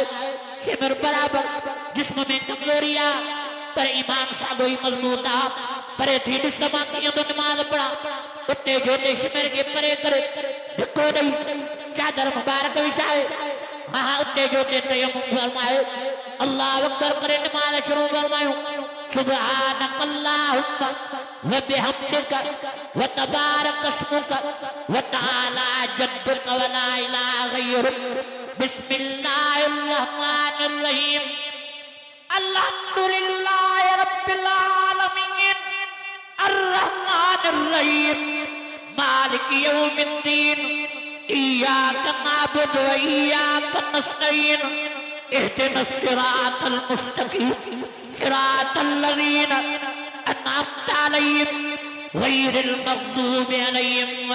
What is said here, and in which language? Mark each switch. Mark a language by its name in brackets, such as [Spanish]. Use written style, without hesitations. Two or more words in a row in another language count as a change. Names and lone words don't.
[Sindhi] शिमिर बराबरि जिस्म में कमज़ोरी आहे पर ईमान साॻियो ई मज़बूत आहे परे थी ॾिस त मां कीअं थो नमाज़ पढ़ां उते जो ते शिमिर खे परे करे धिको ॾेई चादर मुबारक विछाए हाँ हाँ उते जो ते तयम्मुम फरमायो [Arabic] الله أكبر [Sindhi] करे नमाज़ शुरू फरमायो [Arabic] سبحانك اللهم وبحمدك وتبارك اسمك وتعالى جدك ولا إله غيرك بسم الله الرحمن الرحيم الحمد لله رب العالمين الرحمن الرحيم مالك يوم الدين إياك نعبد وإياك نستعين اهدنا الصراط المستقيم صراط الذين أنعمت عليهم غير المغضوب عليهم